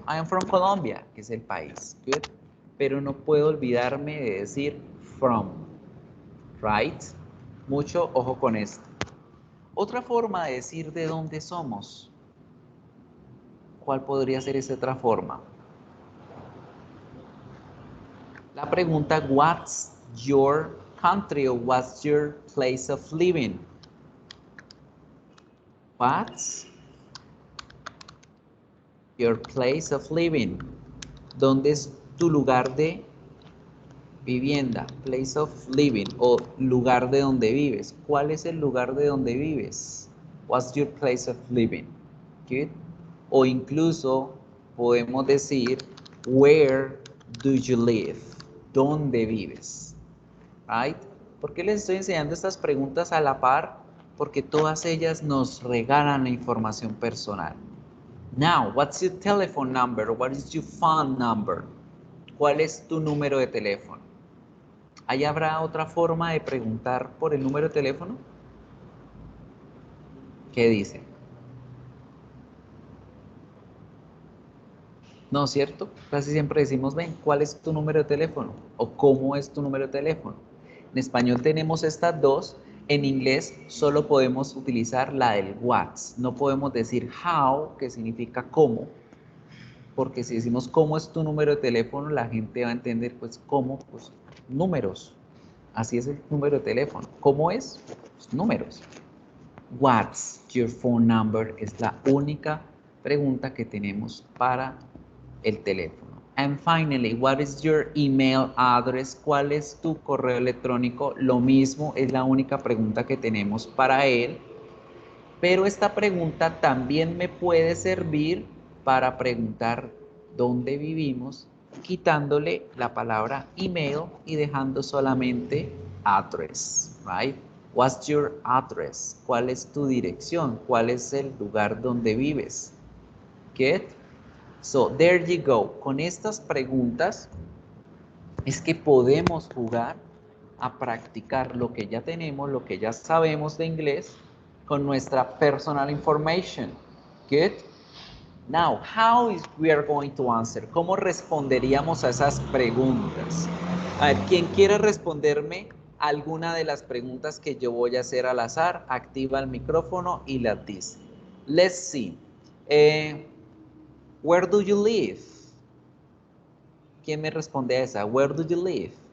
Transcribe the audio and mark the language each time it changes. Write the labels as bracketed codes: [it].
[en] I am from Colombia, [es] que es el país. [en] Good. [es] Pero no puedo olvidarme de decir from. [en] Right? [es] Mucho ojo con esto. Otra forma de decir de dónde somos. ¿Cuál podría ser esa otra forma? La pregunta, [en] what's your country or what's your place of living? What's your place of living? [es] ¿Dónde es tu lugar de vivienda? [en] Place of living [es] o lugar de donde vives. ¿Cuál es el lugar de donde vives? [en] What's your place of living? Good. [es] O incluso podemos decir, [en] where do you live? [es] ¿Dónde vives? [en] Right? [es] ¿Por qué les estoy enseñando estas preguntas a la par? Porque todas ellas nos regalan la información personal. [en] Now, what's your telephone number? What is your phone number? [es] ¿Cuál es tu número de teléfono? ¿Ahí habrá otra forma de preguntar por el número de teléfono? ¿Qué dice? No, ¿cierto? Casi siempre decimos, ven, ¿cuál es tu número de teléfono? O ¿cómo es tu número de teléfono? En español tenemos estas dos. En inglés solo podemos utilizar la del what's. No podemos decir how, que significa cómo. Porque si decimos cómo es tu número de teléfono, la gente va a entender, pues, cómo, pues, números. Así es el número de teléfono. ¿Cómo es? Pues, números. [en] What's your phone number? [es] Es la única pregunta que tenemos para el teléfono. [en] And finally, what is your email address? [es] ¿Cuál es tu correo electrónico? Lo mismo, es la única pregunta que tenemos para él. Pero esta pregunta también me puede servir para preguntar dónde vivimos, quitándole la palabra email y dejando solamente address, [en] right? What's your address? [es] ¿Cuál es tu dirección? ¿Cuál es el lugar donde vives? [en] Get? So, there you go. [es] Con estas preguntas es que podemos jugar a practicar lo que ya tenemos, lo que ya sabemos de inglés, con nuestra [en] personal information. Good? Now, how is we are going to answer? [es] ¿Cómo responderíamos a esas preguntas? A ver, quien quiera responderme alguna de las preguntas que yo voy a hacer al azar, activa el micrófono y las dice. [en] Let's see. Where do you live? [es] ¿Quién me responde a esa? [en] Where do you live?